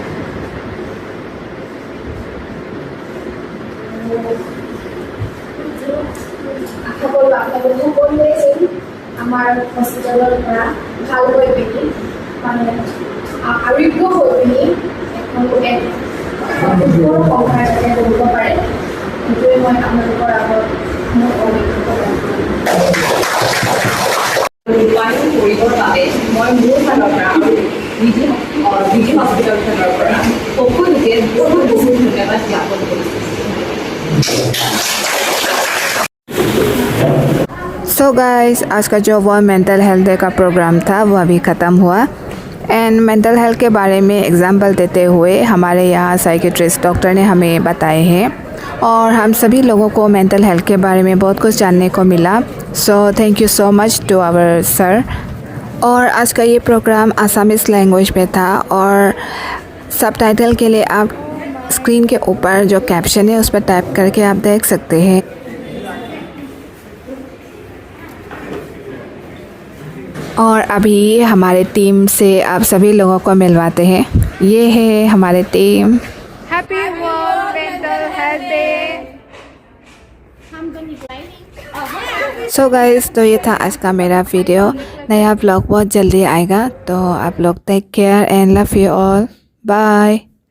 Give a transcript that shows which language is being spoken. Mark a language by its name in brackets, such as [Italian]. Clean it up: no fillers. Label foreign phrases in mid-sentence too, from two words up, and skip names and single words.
[Assamese] আশা কৰোঁ আপোনালোক সকলোৱে যেন আমাৰ হস্পিটেলৰ পৰা ভাল হৈ পিনি মানে আৰোগ্য হৈ পিনি এক সংসাৰ যাতে কৰিব পাৰে সেইটোৱে মই আপোনালোকৰ আগত মোৰ অভিজ্ঞতা ৰূপায়ণ কৰিবৰ বাবে মই মোৰ ফালৰ পৰা আৰু বিজি হস্পিটেলৰ ফালৰ পৰা সকলোকে বহুত ধন্যবাদ জ্ঞাপন কৰিছোঁ [English] So guys [Hindi] आज का जो वर्ल्ड मेंटल हेल्थ डे का प्रोग्राम था वो अभी ख़त्म हुआ [English] and mental health [Hindi] के बारे में एग्जांपल देते हुए हमारे यहाँ [English] psychiatrist doctor [Hindi] ने हमें बताए हैं और हम सभी लोगों को [English] mental health [Hindi] के बारे में बहुत कुछ जानने को मिला [English] so thank you so much to our sir [Hindi] और आज का ये प्रोग्राम [English] Assamese language [Hindi] में था और सबटाइटल के लिए आप स्क्रीन के ऊपर जो कैप्शन है उस पर टाइप करके आप देख सकते हैं और अभी हमारे टीम से आप सभी लोगों को मिलवाते हैं ये है हमारे टीम [English] Happy World Mental Health Day so guys [Hindi] तो ये था आज का मेरा वीडियो नया ब्लॉग बहुत जल्दी आएगा तो आप लोग [English] take care and love you all bye